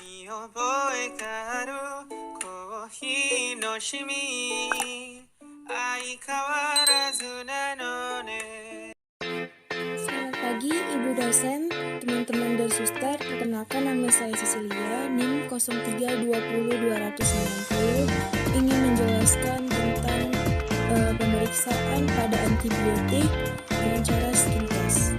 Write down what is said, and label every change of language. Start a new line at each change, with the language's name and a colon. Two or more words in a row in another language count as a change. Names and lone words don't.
Japanese: 覚えがあるコーヒーのシミ相変わらずなのね。
Indonesian: Selamat pagi Ibu dosen, teman-teman dan suster. Perkenalkan nama saya Cecilia, NIM 0320290, ingin menjelaskan tentang pemeriksaan pada antibiotik dengan cara skin test.